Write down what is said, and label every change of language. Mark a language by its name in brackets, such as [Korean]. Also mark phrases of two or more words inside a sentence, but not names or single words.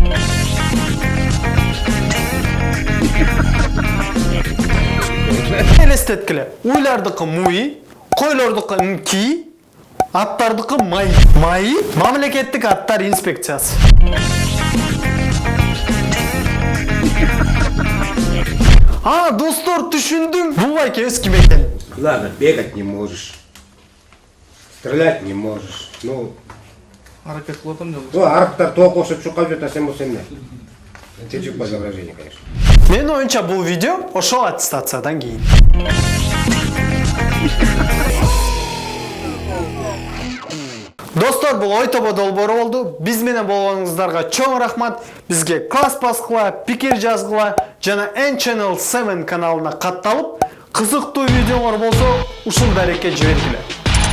[Kyrgyz] Элестеткиле, уйлардыкы муй, койлордукы нки, аттардыкы май. Май мамлекеттик аттар инспекциясы. Достор, түшүндүм. Бул байкебиз ким экен? [Russian] Ладно, бегать не можешь, стрелять не можешь. [Kyrgyz] Аракет кылып атам деп. Арыктар тоок окшоп чукап жатат, сен болсо эмне? [Russian] Течик по изображению, конечно. [Kyrgyz] Менин оюнча бул видео ошол аттестациядан кийин. Достор, бул ой тобо долбоору болду. Биз менен болгонуңуздарга чоң рахмат. Бизге класс баскыла, пикир жазгыла жана N-Channel 7 каналына катталып, кызыктуу видеолор болсо ушул дарекке жибергиле.